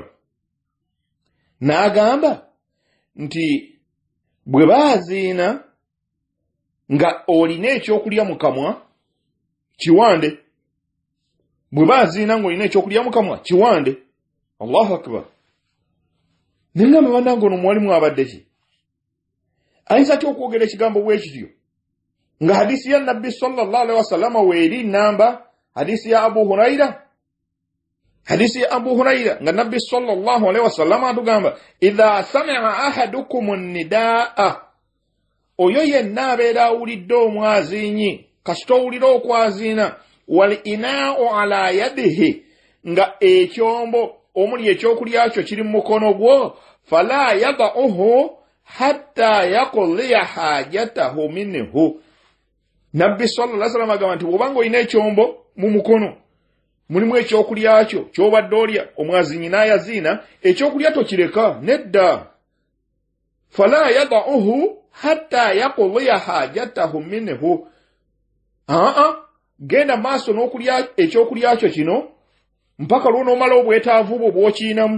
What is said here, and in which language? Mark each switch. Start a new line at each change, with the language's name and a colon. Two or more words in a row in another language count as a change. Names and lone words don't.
Ganda: N'agamba nti bwe baaziina nga olina ekyokulya mu kamwa kiwande. Bwe baaziina ng'olina ekyokulya mu kamwa kiwande.
Arabic: الله أكبر.
Ganda: Nengamba bannange ono omuwalimu abadde ki? Ayinza ki okwogera ekigambo bwe kityo nga hadisi ya nabbi
Arabic: صلى الله عليه وسلم
Ganda: weeri namba hadisi ya Abu Huraira. Hadisi ya Abu Huraira nga nabbi
Arabic: صلى الله عليه وسلم
Ganda: atugamba
Arabic: إذا سمع أحدكم النداء,
Ganda: oyo yenna abeera awulidde omwaziinyi kasita owulira okwaziina,
Arabic: والإناء على يده,
Ganda: nga ekyombo omuli ekyokulya kyo kiri mu mukono gwo,
Arabic: فلا يضعه حتى يقضي حاجته منه.
Ganda: Nabbi
Arabic: صلى الله عليه وسلم
Ganda: agamba nti bw'obanga olina ekyombo mu mukono mulimu ekyokulya kyo ky'obadde olya, omwaziinyi n'ayaziina, ekyokulya tokireka, nedda.
Arabic: فلا يضعه حتى يقضي حاجته منه.
Ganda: Genda maaso n'okulya ekyokulya kyo kino mpaka lw'onoomala obwetaavu bwo bw'okiinamu.